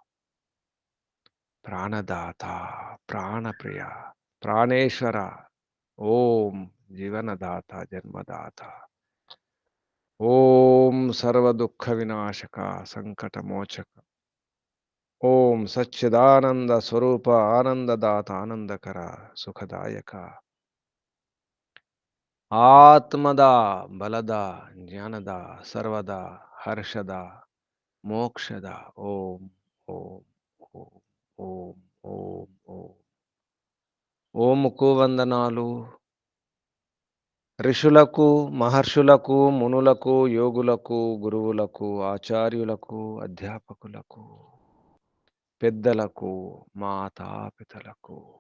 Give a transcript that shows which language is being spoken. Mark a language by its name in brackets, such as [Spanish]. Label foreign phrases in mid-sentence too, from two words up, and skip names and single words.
[Sanskrit] ప్రాణదాత ప్రాణప్రియ ప్రాణేశ్వర ఓం జీవనదాత జన్మదాత ఓం సర్వదుఃఖ వినాశక సంకటమోచక ఓం సచ్చిదానంద స్వరూప ఆనందదాత ఆనందకర సుఖదాయక ಆತ್ಮದ ಬಲದ ಜ್ಞಾನದ ಸರ್ವದ ಹರ್ಷದ ಮೋಕ್ಷದ ಓಂ ಓಂ ಓಂ ಓಂ ಓಂ ಓಂ [Telugu] ఓముకు వందనాలు ఋషులకు మహర్షులకు మునులకు యోగులకు గురువులకు ఆచార్యులకు అధ్యాపకులకు పెద్దలకు మాతాపితలకు